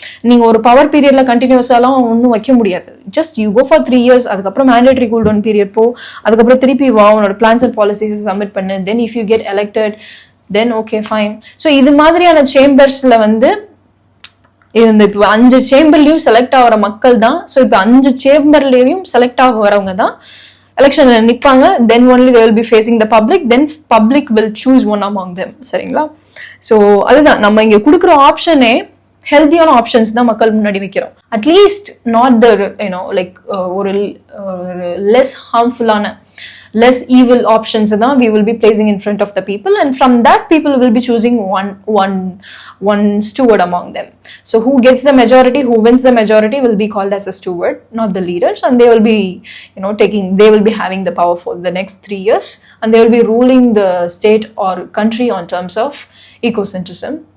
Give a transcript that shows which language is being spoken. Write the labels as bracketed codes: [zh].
[ta] நீங்க ஒரு பவர் பீரியட்ல கண்டினியூஸாலாம் ஒன்றும் வைக்க முடியாது. [en] just you go for 3 years, [ta] அதுக்கப்புறம் மேண்டேட்டரி கூல் டவுன் பீரியட் போ, அதுக்கப்புறம் திருப்பி வா, உன்னோட பிளான்ஸ் அண்ட் பாலிசிஸ் சப்மிட் பண்ணு. [en] Then if you get elected then okay fine. [ta] So இது மாதிரியான சேம்பர்ஸ்ல இந்த இப்போ 5 சேம்பர்லயும் செலக்ட் ஆகிற மக்கள் தான். ஸோ இப்போ 5 சேம்பர்லயும் செலக்ட் ஆக வரவங்க தான் எலெக்ஷன்ல நிற்பாங்க. [en] Then only they will be facing the public, then public will choose one among them. [ta] சரிங்களா? ஸோ அதுதான் நம்ம இங்க கொடுக்குற ஆப்ஷனே ஹெல்த்தியான ஆப்ஷன்ஸ் தான் மக்கள் முன்னாடி வைக்கிறோம். [en] At least not the like ஒரு less ஹார்ம்ஃபுல்லான less evil options that we will be placing in front of the people, and from that people will be choosing one steward among them. So who gets the majority, who wins the majority will be called as a steward, not the leaders, and they will be, you know, they will be having the power for the next 3 years, and they will be ruling the state or country on terms of ecocentrism.